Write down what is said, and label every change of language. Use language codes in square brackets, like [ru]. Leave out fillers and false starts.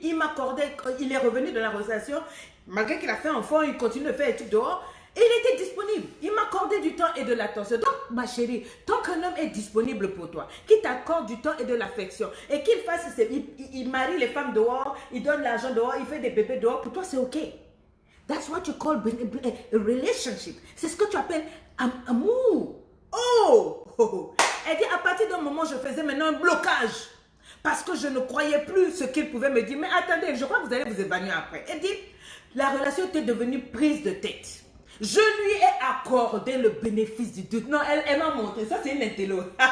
[fr] Il m'accordait, il est revenu de la relation. Malgré qu'il a fait enfant, il continue de faire des trucs dehors. Et il était disponible. Il m'accordait du temps et de l'attention. Donc, ma chérie, tant qu'un homme est disponible pour toi, qu'il t'accorde du temps et de l'affection, et qu'il fasse, il marie les femmes dehors, il donne l'argent dehors, il fait des bébés dehors, pour toi, c'est OK. [en] That's what you call a relationship. [fr] C'est ce que tu appelles amour. Oh! Elle dit, à partir d'un moment, je faisais maintenant un blocage. Parce que je ne croyais plus ce qu'il pouvait me dire. Mais attendez, je crois que vous allez vous évanouir après. Elle dit, la relation était devenue prise de tête. Je lui ai accordé le bénéfice du doute. Non, elle m'a montré. Ça, c'est une intello.